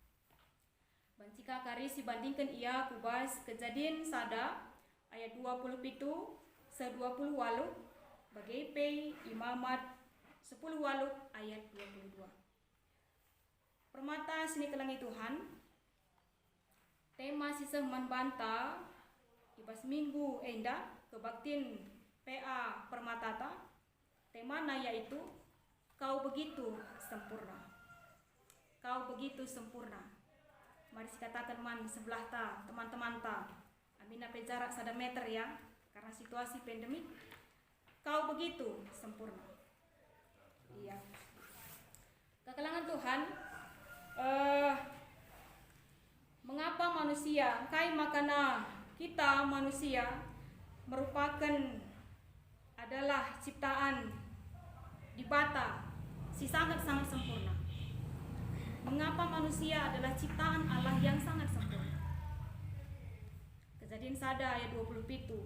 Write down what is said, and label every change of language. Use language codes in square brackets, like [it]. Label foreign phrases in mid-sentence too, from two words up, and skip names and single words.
[btx] Bancika kari si bandingkan ia kubas kejadian sada ayat 27 se-28 bagai Imamat 10:8 ayat 22. Permata sini kelangi Tuhan. Tema sisah manbanta ibas minggu enda kebaktin PA Permatata. [id] Temana yaitu kau begitu sempurna. Kau begitu sempurna. Mari katakan [btx] man sebelah ta teman-teman ta. [id] Amina jarak 1 meter ya. Karena situasi pandemik, kau begitu sempurna. Iya. [btx] Kekalangan Tuhan, [id] mengapa manusia, [btx] kai makana kita manusia [id] merupakan adalah ciptaan [btx] di Bata si sangat-sangat sempurna. [id] Mengapa manusia adalah ciptaan Allah yang sangat sempurna? [btx] Kejadian sada ayat 27.